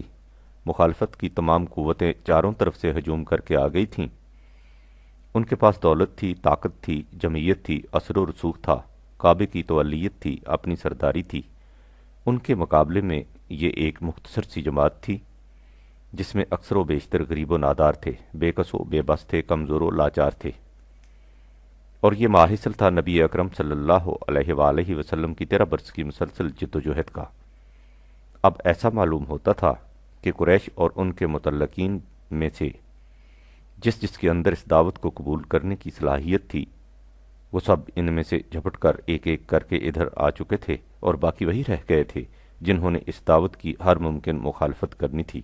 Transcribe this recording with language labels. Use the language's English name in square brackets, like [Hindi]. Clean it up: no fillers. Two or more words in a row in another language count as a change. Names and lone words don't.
[Urdu] مخالفت کی تمام قوتیں چاروں طرف سے ہجوم کر کے آ گئی تھیں۔ ان کے پاس دولت تھی، طاقت تھی، جمعیت تھی، اثر و رسوخ تھا، کعبے کی تولیت تھی، اپنی سرداری تھی۔ ان کے مقابلے میں یہ ایک مختصر سی جماعت تھی جس میں اکثر و بیشتر غریب و نادار تھے، بے کس و بے بس تھے، کمزور و لاچار تھے، اور یہ ماحصل تھا نبی اکرم صلی اللہ علیہ وآلہ وسلم کی 13 برس کی مسلسل جد و جہد کا۔ اب ایسا معلوم ہوتا تھا کہ قریش اور ان کے متعلقین میں سے جس جس کے اندر اس دعوت کو قبول کرنے کی صلاحیت تھی وہ سب ان میں سے جھپٹ کر ایک ایک کر کے ادھر آ چکے تھے، اور باقی وہی رہ گئے تھے جنہوں نے اس دعوت کی ہر ممکن مخالفت کرنی تھی۔